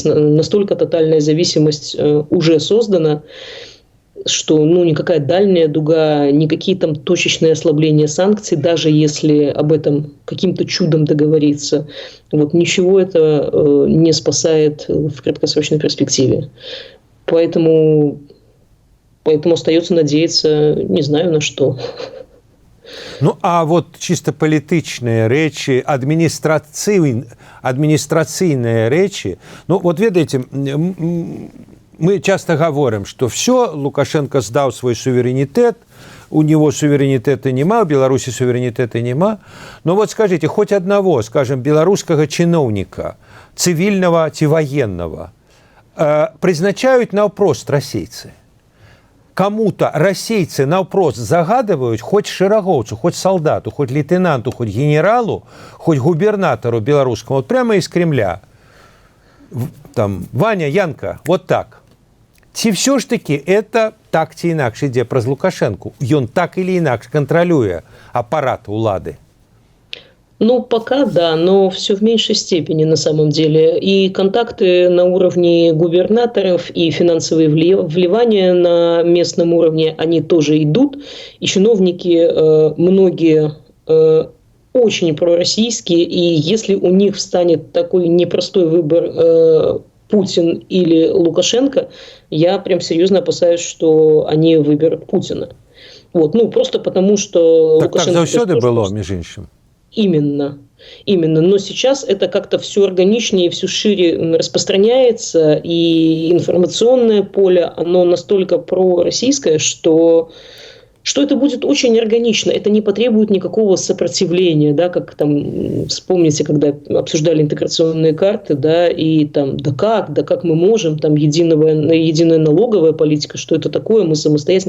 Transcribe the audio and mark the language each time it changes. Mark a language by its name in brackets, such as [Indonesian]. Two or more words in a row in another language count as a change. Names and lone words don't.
[Russian] Настолько тотальная зависимость уже создана, что никакая дальняя дуга, никакие там точечные ослабления санкций, даже если об этом каким-то чудом договориться, вот ничего это не спасает в краткосрочной перспективе. Поэтому остается надеяться, не знаю на что. [Belarusian] Ну, а вот чисто палітычныя рэчы, адміністрацыйныя рэчы, ну, вот ведаеце, [Russian] мы часто говорим, что все, Лукашенко сдал свой суверенитет, у него суверенитета нема, у Беларуси суверенитета нема. Но вот скажите, хоть одного, скажем, белорусского чиновника, [Belarusian] цивильного ці военного, призначают наўпрост расейцы. [Russian] Кому-то [Belarusian] расейцы наўпрост загадывают [Russian] хоть шерагоўцу, хоть солдату, хоть лейтенанту, хоть генералу, хоть губернатору белорусскому, вот прямо из Кремля. Там, Ваня, Янка, вот так. [Belarusian] Ці все ж таки это так ці інакш ідзе праз Лукашенку? Ён так или інакш контролюе аппарат улады? [Russian] Ну, пока да, но все в меньшей степени на самом деле. И контакты на уровне губернаторов, и финансовые вливания на местном уровне, они тоже идут. И чиновники многие очень пророссийские, и если у них встанет такой непростой выбор Путин или Лукашенко, я прям серьезно опасаюсь, что они выберут Путина. Вот, просто потому, что так Лукашенко... [Belarusian] Так заўсёды было, між іншым. [Russian] Именно. Но сейчас это как-то все органичнее, все шире распространяется, и информационное поле, оно настолько пророссийское, что это будет очень органично, это не потребует никакого сопротивления, да, как там, вспомните, когда обсуждали интеграционные карты, да, и там, да как мы можем, там, единая налоговая политика, что это такое, мы самостоятельно.